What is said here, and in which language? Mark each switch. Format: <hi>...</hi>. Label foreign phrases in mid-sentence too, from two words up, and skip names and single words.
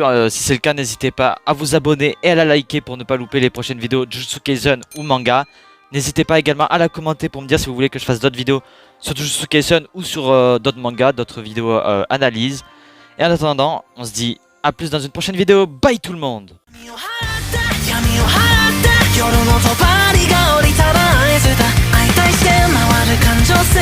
<fr>Si c'est le cas, n'hésitez pas à vous abonner et à la liker pour ne pas louper les prochaines vidéos Jujutsu Kaisen ou manga. N'hésitez pas également à la commenter pour me dire si vous voulez que je fasse d'autres vidéos sur Jujutsu Kaisen ou sur d'autres mangas, d'autres vidéos analyses. Et en attendant, on se dit à plus dans une prochaine vidéo. Bye tout le monde.</fr> <ja>夜の帳が降りたら合図だ相対して回る感情</ja>